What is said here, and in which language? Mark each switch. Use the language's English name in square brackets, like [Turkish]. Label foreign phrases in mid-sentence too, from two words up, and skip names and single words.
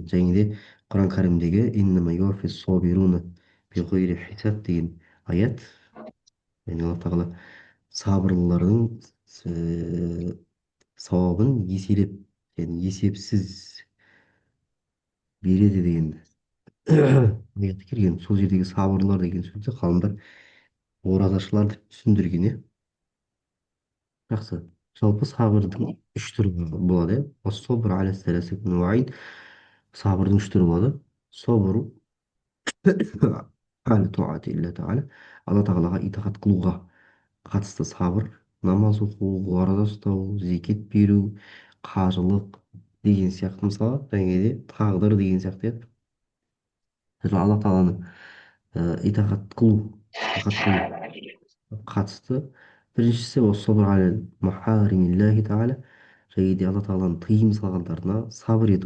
[Kazakh] және де құран кәрімдегі [Arabic] إنما يوفى الصابرون بغير حساب [Kazakh] деген аят, яғни алла тағала сабырлылардың сауабын еселеп және есепсіз береді деген аят келген. Сол жердегі сабырлар деген сөзді ғалымдар оразашылар деп түсіндірген, иә. Жақсы. Жалпы сабырдың үш түрі болады, иә. [Arabic] الصبر على ثلاثة أنواع. [Kazakh] Сабырдың үш түрі болады. [Arabic] الصبر على طاعة الله تعالى. [Kazakh] Алла тағалаға итағат қылуға қатысты сабыр. Намаз оқу, ораза ұстау, зекет беру, қажылық деген сияқты, мысалы, және де тағдыр деген сияқты, иә. Алла тағаланы итағат қылу қатысты біріншісі осы [Arabic] الصبر على محارم الله تعالى, [Kazakh] және де алла тағаланың тыйым салғандарына сабыр ету.